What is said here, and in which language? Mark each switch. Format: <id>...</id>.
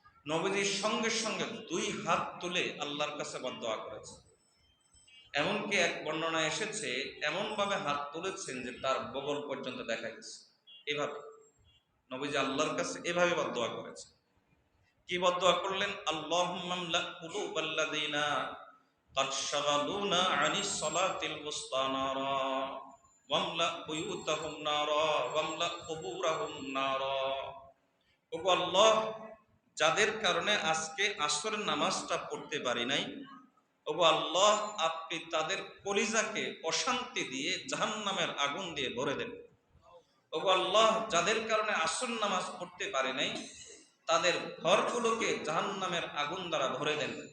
<bn>নবীজির সঙ্গে সঙ্গে দুই হাত তুলে আল্লাহর কাছে বদদোয়া করেছে। এমনকি এক বর্ণনায় এসেছে এমন ভাবে হাত তুলেছেন যে তার বগল পর্যন্ত দেখা গেছে। এভাবে নবীজি আল্লাহর কাছে এভাবে বদদোয়া করেছে। কি বদদোয়া করলেন?</bn> <ar>আল্লাহুম্মা আমলা কুলুবাল্লাযিনা قد شغلونا عن الصلاة الوسطى نارا واملأ بيوتهم نارا واملأ قبورهم نارا।</ar> <bn>ওগো আল্লাহ, যাদের কারণে আজকে আসরের নামাজটা পড়তে পারি নাই, ওগো আল্লাহ আপনি তাদের কলিজাকে অশান্তি দিয়ে জাহান্নামের আগুন দিয়ে ভরে দেন। ওগো আল্লাহ, যাদের কারণে আসর নামাজ পড়তে পারি নাই, তাদের ঘরগুলোকে জাহান্নামের আগুন দ্বারা ভরে দেন।</bn>